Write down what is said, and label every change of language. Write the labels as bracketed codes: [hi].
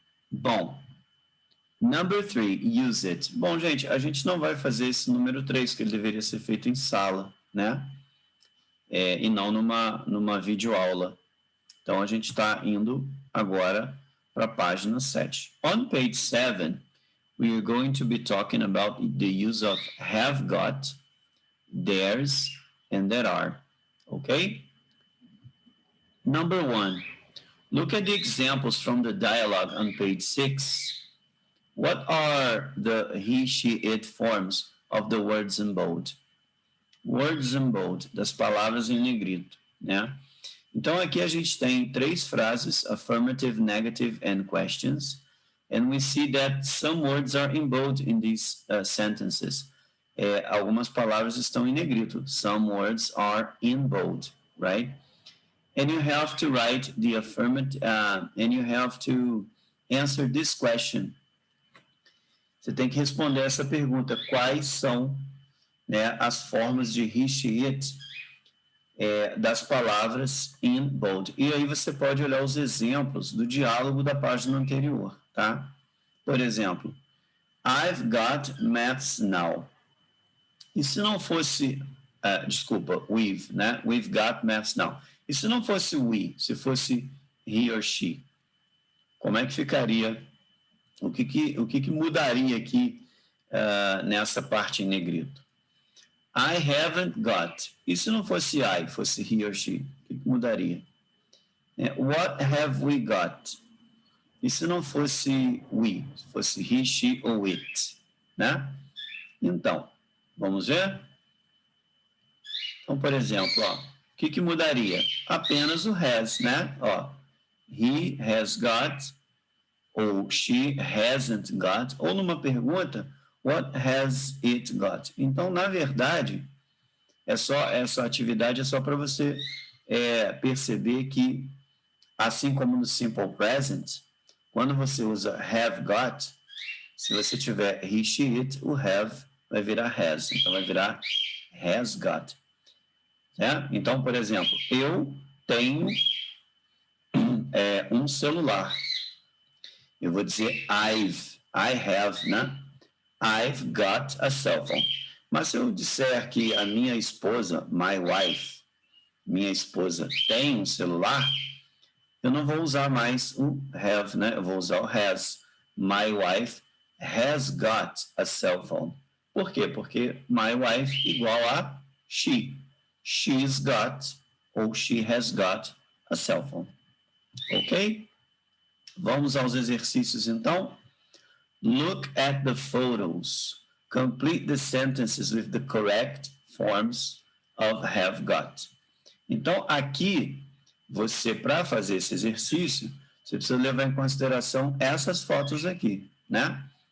[pt] Bom, [en] number 3, use it. [pt] Bom, gente, a gente não vai fazer esse número 3, que ele deveria ser feito em sala, né? E não numa videoaula. Então, a gente está indo agora para a página 7. [en] On page 7, we are going to be talking about the use of have got, there's, and there are. Okay? Number 1, look at the examples from the dialogue on page 6. What are the he, she, it forms of the words in bold? Words in bold, [pt] das palavras em negrito, né? Então, aqui a gente tem 3 frases, [en] affirmative, negative, and questions. And we see that some words are in bold in these sentences. [pt] Algumas palavras estão em negrito. [en] Some words are in bold, right? And you have to write the affirmative, and you have to answer this question. [pt] Você tem que responder essa pergunta. Quais são, né, as formas de he, she, it das palavras [en] in bold? [pt] E aí você pode olhar os exemplos do diálogo da página anterior, tá? Por exemplo, [en] I've got maths now. [pt] E se não fosse, we've, né? [en] We've got maths now. [pt] E se não fosse we, se fosse [en] he or she, [pt] como é que ficaria? O que mudaria aqui nessa parte em negrito? [en] I haven't got. [pt] E se não fosse I, fosse [en] he or she, [pt] o que mudaria? [en] What have we got? [pt] E se não fosse we, fosse [en] he, she [pt] ou it, né? Então, vamos ver? Então, por exemplo, ó, o que mudaria? Apenas o has, né? [en] Ó, he has got, ou she hasn't got, [pt] ou numa pergunta, [en] what has it got? [pt] Então, na verdade, essa atividade é só para você perceber que, assim como no simple present, Quando você usa have got, se você tiver he, she, it, o have vai virar has. Então, vai virar has got. Né? Então, por exemplo, eu tenho um celular. Eu vou dizer [en] I have, né? I've got a cell phone. [pt] Mas se eu disser que a minha esposa, [en] my wife, [pt] minha esposa tem um celular, eu não vou usar mais o have, né? Eu vou usar o has. [en] My wife has got a cell phone. [pt] Por quê? Porque [en] my wife [pt] igual a [en] she. She's got ou she has got a cell phone. Ok? [pt] Vamos aos exercícios então. [en] Look at the photos. Complete the sentences with the correct forms of have got. [pt] Então, aqui, você, para fazer esse exercício, você precisa levar em consideração essas fotos aqui, né?